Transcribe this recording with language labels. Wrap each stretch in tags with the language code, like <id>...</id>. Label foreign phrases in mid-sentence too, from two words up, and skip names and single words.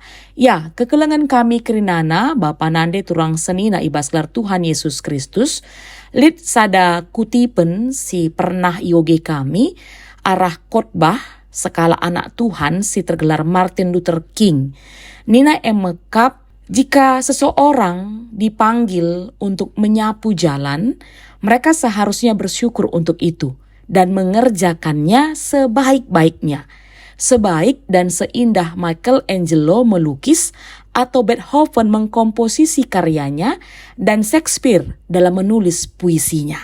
<btx>Ya, kekelangan kami kerinana, Bapa Nande Turang Senina ibas gelar Tuhan Yesus Kristus, lid sada kutipen si pernah yoge kami, arah khotbah sekala anak Tuhan si tergelar Martin Luther King. Nina emekap,</btx> <id>jika seseorang dipanggil untuk menyapu jalan, mereka seharusnya bersyukur untuk itu dan mengerjakannya sebaik-baiknya. Sebaik dan seindah Michelangelo melukis atau Beethoven mengkomposisi karyanya dan Shakespeare dalam menulis puisinya.</id>